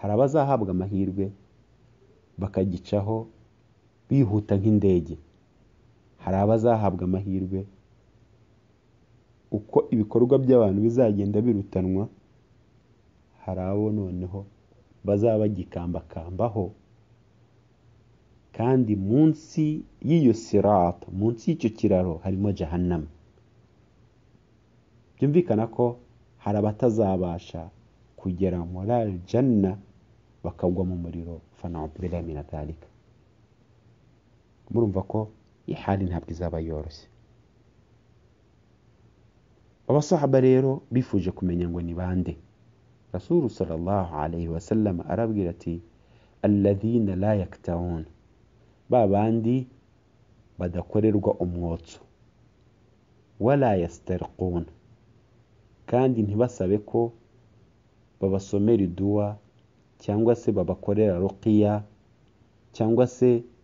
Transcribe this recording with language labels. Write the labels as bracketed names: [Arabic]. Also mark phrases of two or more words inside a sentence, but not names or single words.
[Kinyarwanda] hari abazahabwa amahirwe bakagicaho bihuta nk'indege, hari abazahabwa amahirwe uko ibikorwa by'abantu bizagenda birutanwa, hari abo noneho bazaba bagikambakambaho, kandi munsi y'iyo sirata, munsi y'icyo kiraro harimo jahannam. Byumvikana ko hari abatazabasha kugera muri al-janna bakagwa mu muriro, [Arabic] فنعوذ بالله من ذلك. [Kinyarwanda] Murumva ko ihali ntabwo izaba yoroshye. Abasahaba rero bifuje kumenya ngo ni bande. [Arabic] رسول صلى الله عليه وسلم [Kinyarwanda] arabwira ati [Arabic] الذين لا يكتوون, [Kinyarwanda] ba bandi badakorerwa umwotso, [Arabic] ولا يسترقون, [Kinyarwanda] kandi ntibasabe ko babasomera iduwa cyangwa se babakorera ruqiya cyangwa se